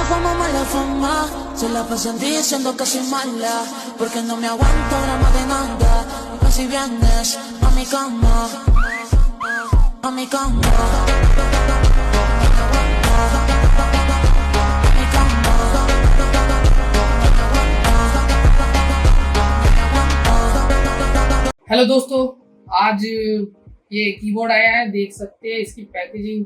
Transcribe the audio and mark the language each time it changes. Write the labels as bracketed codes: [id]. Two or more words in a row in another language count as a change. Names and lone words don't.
[es] como mala fama, se la pasan diciendo que soy mala, porque no me aguanto drama de nada. Vas y vienes a mi cama, a mi cama. [hi] हेलो दोस्तों, आज ये कीबोर्ड आया है, देख सकते हैं इसकी पैकेजिंग।